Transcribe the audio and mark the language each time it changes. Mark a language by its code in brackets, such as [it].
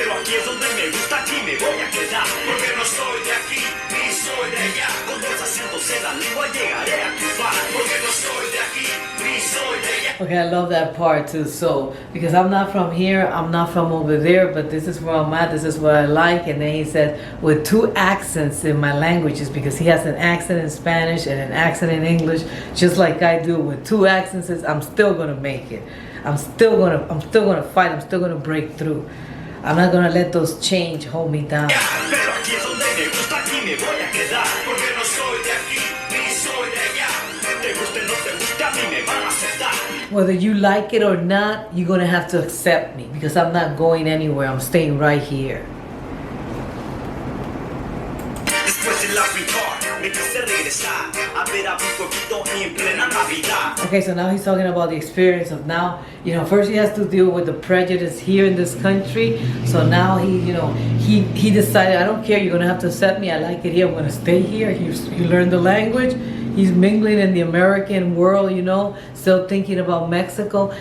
[es] aquí es donde me gusta, aquí me voy a quedar. Porque no soy de aquí, ni soy de allá. Con dos acentos en la lengua llegaré a triunfar. Porque no soy de aquí, ni soy de allá. [en] Okay, I love that part too. So, because I'm not from here, I'm not from over there, but this is where I'm at, this is what I like. And then he said, with two accents in my languages, because he has an accent in Spanish and an accent in English, just like I do. With two accents, I'm still gonna make it. I'm still gonna fight, I'm still gonna break through. I'm not gonna let those change hold me down. [es] Pero aquí es donde me gusta, aquí me voy a quedar. Porque no soy de aquí, ni soy de allá. Te guste o no te guste, a mí me van a aceptar. [en] Whether you like it or not, you're gonna have to accept me, because I'm not going anywhere. I'm staying right here. [es] Después de la green card, me quise regresar a ver a mi pueblito en plena Navidad. [en] Okay, so now he's talking about the experience of now, first he has to deal with the prejudice here in this country. So now he decided, I don't care, you're gonna have to accept me. I like it here, I'm gonna stay here. You learn the language. He's mingling in the American world, still thinking about Mexico.